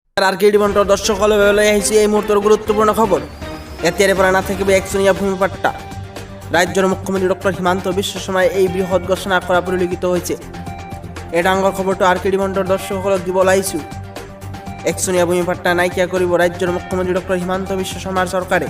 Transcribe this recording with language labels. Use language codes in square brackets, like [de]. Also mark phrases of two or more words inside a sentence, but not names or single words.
[as] আরকেডি বন্টর দর্শক হলে আহিছে এই মুহূর্তের গুরুত্বপূর্ণ খবর। এতিয়াৰে পৰা না থাকিব একচনীয়া ভূমিপাট্টা। ৰাজ্যৰ মুখ্যমন্ত্ৰী ডক্টৰ হিমন্ত বিশ্ব শৰ্মাই এই বৃহৎ ঘোষণা কৰা পৰিলক্ষিত হৈছে। এই ডাঙৰ খবৰটো আৰকেডি বন্টৰ দৰ্শকসকলক দিব লাগিছোঁ। একচনীয়া ভূমিপাট্টা নাইকিয়া কৰিব ৰাজ্যৰ মুখ্যমন্ত্ৰী ডক্টৰ হিমন্ত বিশ্ব শৰ্মাৰ চৰকাৰে।